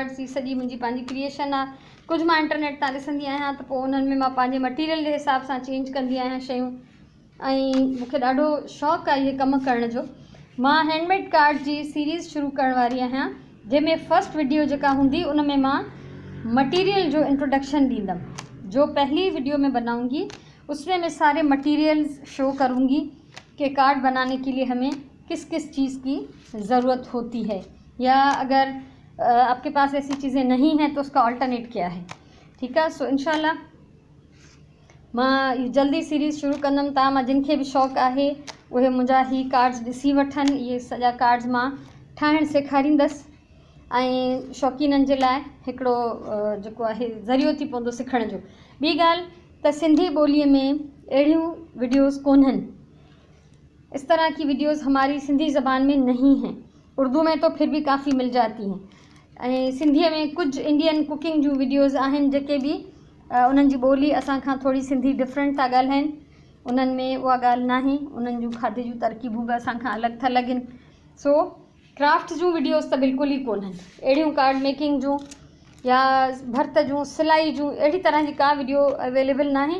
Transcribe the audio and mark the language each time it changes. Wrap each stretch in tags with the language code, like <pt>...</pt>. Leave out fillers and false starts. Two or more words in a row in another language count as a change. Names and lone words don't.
<sd>ही सॼी मुंहिंजी पंहिंजी क्रिएशन आहे। कुझु मां इंटरनेट तां ॾिसंदी आहियां त पोइ उन्हनि में मां पंहिंजे मटीरियल जे हिसाब सां चेंज कंदी आहियां शयूं। ऐं मूंखे ॾाढो शौक़ु आहे इहे कमु करण जो। मां हैंडमेड कार्ड जी सीरीज़ शुरू करण वारी आहियां, जंहिंमें</sd> <en>first video</en> <sd>जेका हूंदी उन में मां मटीरियल जो इंट्रोडक्शन ॾींदमि।</sd> <ur>جو پہلی ویڈیو میں بناؤں گی اس میں میں سارے میٹیریلز شو کروں گی کہ کارڈ بنانے کے لیے ہمیں کس کس چیز کی ضرورت ہوتی ہے، یا اگر آپ کے پاس ایسی چیزیں نہیں ہیں تو اس کا آلٹرنیٹ کیا ہے.</ur> <sd>ठीक है, सो इंशाल्लाह मां जल्दी सीरीज़ शुरू कंदमि। तव्हां मां जिनखे भी शौक़ु आहे उहे मुंहिंजा ही कार्ड्स ॾिसी वठनि। इहे सॼा कार्ड्स मां ठाहिणु सेखारींदसि ऐं शौक़ीननि जे लाइ हिकिड़ो जेको आहे ज़रियो थी पवंदो सिखण जो। ॿी ॻाल्हि त सिंधी ॿोलीअ में अहिड़ियूं वीडियोज़ कोन्हनि।</sd> <ur>اس طرح کی ویڈیوز ہماری سندھی زبان میں نہیں ہیں. اردو میں تو پھر بھی کافی مل جاتی ہیں.</ur> <sd>ऐं सिंधीअ में कुछ</sd> <en>Indian cooking</en> <sd>जूं वीडियोज़ आहिनि जेके भी उन्हनि जी ॿोली असां खां थोड़ी सिंधी डिफरेंट था ॻाल्हाइनि। उन्हनि में उहा ॻाल्हि नाहे। उन्हनि जूं खाधे जूं तरकीबूं बि असां खां अलॻि था लॻनि। सो क्राफ्ट जूं वीडियोज़ त बिल्कुलु ई कोन्हनि। अहिड़ियूं</sd> <en>card making</en> <sd>जूं या भर्त जूं, सिलाई जूं, अहिड़ी तरह जी का वीडियो अवेलेबल नाहे।</sd>